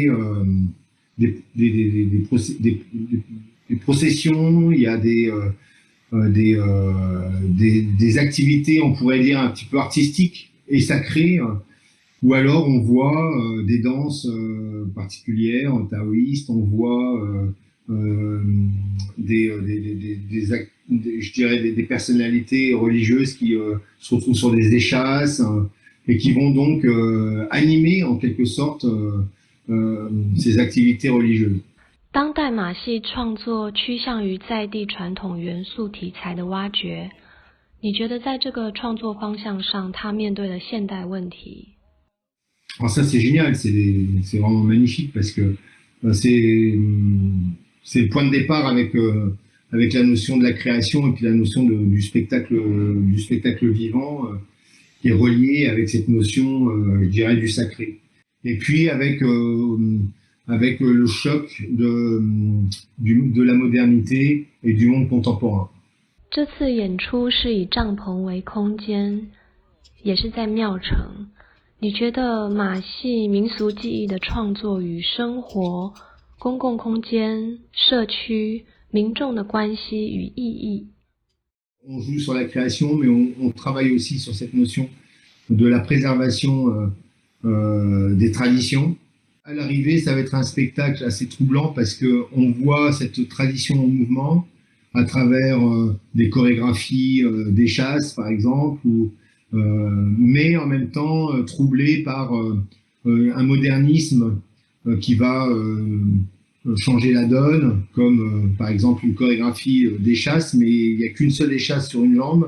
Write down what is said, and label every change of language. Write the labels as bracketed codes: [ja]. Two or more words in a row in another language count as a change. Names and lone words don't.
[fr] des processions, il y a des activités, on pourrait dire, un petit peu artistiques et sacrées, ou alors on voit des danses particulières, taoïstes, on voit je dirais des personnalités religieuses qui se retrouvent sur des échasses et qui vont donc animer en quelque sorte ces activités religieuses. [zh] 当代马戏创作趋向于在地传统元素题材的挖掘，你觉得在这个创作方向上，它面对了现代问题？ [fr] Alors ça c'est génial, c'est vraiment magnifique parce que c'est le point de départ avec la notion de la création et puis la notion du spectacle vivant qui est relié avec cette notion, je dirais, du sacré. Et puis avec le choc de la modernité et du monde contemporain. [zh] 这次演出是以帐篷为空间，也是在庙城。你觉得马戏民俗技艺的创作与生活、公共空间、社区、民众的关系与意义？ [fr] On joue sur la création, mais on travaille aussi sur cette notion de la préservation des traditions. À l'arrivée, ça va être un spectacle assez troublant parce qu'on voit cette tradition en mouvement à travers des chorégraphies des chasses, par exemple, mais en même temps troublé par un modernisme qui va changer la donne, comme par exemple une chorégraphie d'échasse, mais il n'y a qu'une seule échasse sur une jambe.